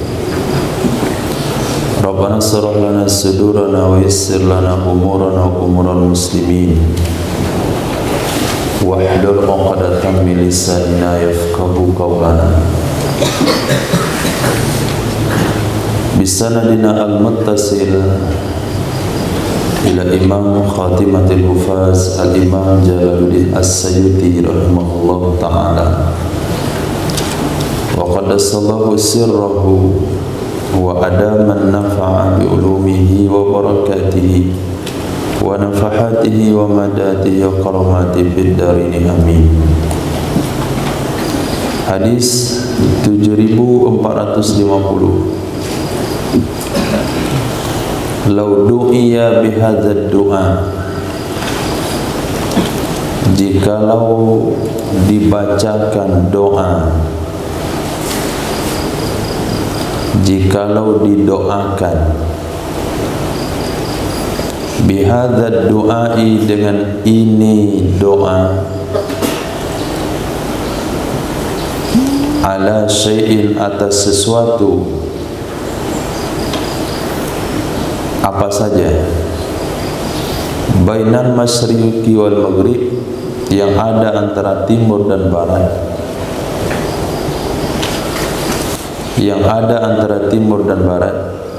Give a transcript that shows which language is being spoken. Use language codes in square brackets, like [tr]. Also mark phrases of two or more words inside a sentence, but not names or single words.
[ar] ربنا اشرح لنا صدورنا ويسر لنا أمورنا وأمور المسلمين واحلل عقدة من لساننا يفقهوا قولنا بسندنا المتصل إلى إمام خاتمة الحفاظ الإمام جلال الدين السيوطي رحمه الله تعالى وقدس الله سره وأدام النفع بعلومه وبركاته ونفحاته وأمداده وكراماته في الدارين آمين. [id] Hadis 7450. [ar] لو دعي بهذا الدعاء, [id] jikalau dibacakan doa, jikalau didoakan, [ar] بهذا الدعاء, [id] dengan ini doa, [ar] على شيء, [id] atas sesuatu, apa saja, [ar] بين المشرق والمغرب, [id] yang ada antara timur dan barat, yang ada antara timur dan barat.